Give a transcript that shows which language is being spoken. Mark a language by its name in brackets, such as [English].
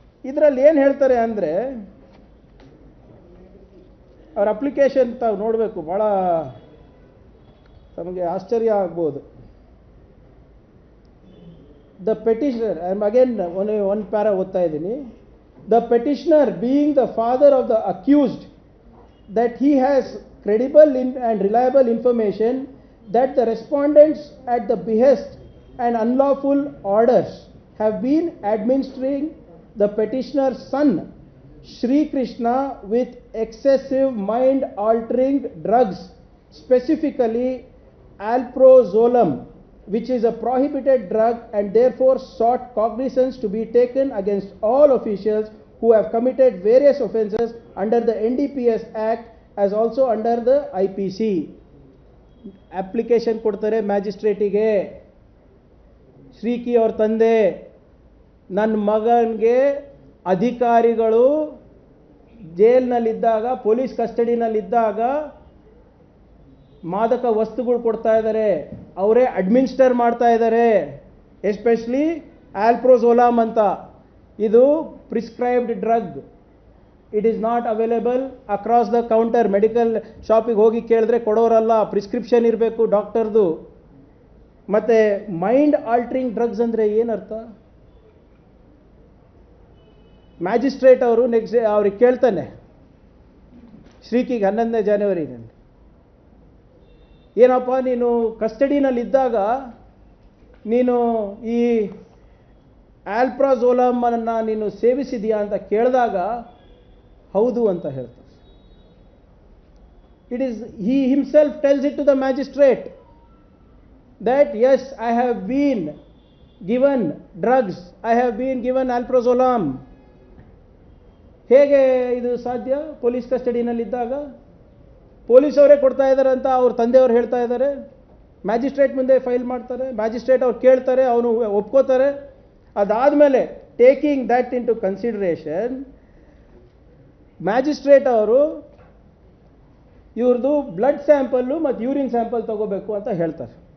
[Kannada] ಇದರಲ್ಲಿ ಏನು ಹೇಳ್ತಾರೆ ಅಂದರೆ, ಅವ್ರ ಅಪ್ಲಿಕೇಶನ್ ತಾವು ನೋಡಬೇಕು, ಭಾಳ ತಮಗೆ ಆಶ್ಚರ್ಯ ಆಗ್ಬೋದು. [English] the petitioner, I am again one para [Kannada] ಓದ್ತಾ ಇದ್ದೀನಿ. [English] The petitioner being the father of the accused that he has credible and reliable information that the respondents at the behest and unlawful orders have been administering the petitioner's son Shri Krishna with excessive mind altering drugs, specifically alprazolam, which is a prohibited drug, and therefore sought cognizance to be taken against all officials who have committed various offences under the NDPS Act as also under the IPC. [Kannada] Application ಕೊಡ್ತಾರೆ ಮ್ಯಾಜಿಸ್ಟ್ರೇಟಿಗೆ. ಶ್ರೀಕಿ ಅವ್ರ ತಂದೆ, ನನ್ನ ಮಗನಿಗೆ ಅಧಿಕಾರಿಗಳು ಜೈಲ್ನಲ್ಲಿದ್ದಾಗ, police ಕಸ್ಟಡಿನಲ್ಲಿದ್ದಾಗ ಮಾದಕ ವಸ್ತುಗಳು ಕೊಡ್ತಾ ಇದ್ದಾರೆ, ಅವರೇ ಅಡ್ಮಿನಿಸ್ಟರ್ ಮಾಡ್ತಾ ಇದ್ದಾರೆ. [English] especially alprazolam [Kannada] ಅಂತ, ಇದು [English] Prescribed drug. It is not available across the counter. [Kannada] Medical ಶಾಪಿಗೆ ಹೋಗಿ ಕೇಳಿದ್ರೆ ಕೊಡೋರಲ್ಲ, ಪ್ರಿಸ್ಕ್ರಿಪ್ಷನ್ ಇರಬೇಕು ಡಾಕ್ಟರ್ದು. ಮತ್ತು ಮೈಂಡ್ ಆಲ್ಟ್ರಿಂಗ್ ಡ್ರಗ್ಸ್ ಅಂದರೆ ಏನರ್ಥ? ಮ್ಯಾಜಿಸ್ಟ್ರೇಟ್ ಅವರು ನೆಕ್ಸ್ಟ್ ಅವ್ರಿಗೆ ಕೇಳ್ತಾನೆ, ಶ್ರೀಕಿಗೆ 11ನೇ ಜನವರಿನಲ್ಲಿ, ಏನಪ್ಪ ನೀನು ಕಸ್ಟಡಿನಲ್ಲಿದ್ದಾಗ ನೀನು ಈ ಆಲ್ಪ್ರಾಝೋಲಮನ್ನು ನೀನು ಸೇವಿಸಿದೆಯಾ ಅಂತ ಕೇಳಿದಾಗ ಹೌದು ಅಂತ ಹೇಳ್ತಾರೆ. [English] It is, he himself tells it to the magistrate that yes, I have been given drugs, I have been given alprazolam. [Kannada] ಹೇಗೆ ಇದು ಸಾಧ್ಯ? ಪೊಲೀಸ್ ಕಸ್ಟಡಿನಲ್ಲಿದ್ದಾಗ ಪೊಲೀಸ್ ಅವರೇ ಕೊಡ್ತಾ ಇದ್ದಾರೆ ಅಂತ ಅವ್ರ ತಂದೆಯವರು ಹೇಳ್ತಾ ಇದ್ದಾರೆ. ಮ್ಯಾಜಿಸ್ಟ್ರೇಟ್ ಮುಂದೆ ಫೈಲ್ ಮಾಡ್ತಾರೆ, ಮ್ಯಾಜಿಸ್ಟ್ರೇಟ್ ಅವ್ರು ಕೇಳ್ತಾರೆ, ಅವನು ಒಪ್ಕೋತಾರೆ. ಅದಾದಮೇಲೆ [English] taking that into consideration, [Kannada] magistrate ಅವರು ಇವ್ರದ್ದು ಬ್ಲಡ್ ಸ್ಯಾಂಪಲ್ಲು ಮತ್ತು ಯೂರಿನ್ ಸ್ಯಾಂಪಲ್ ತಗೋಬೇಕು ಅಂತ ಹೇಳ್ತಾರೆ.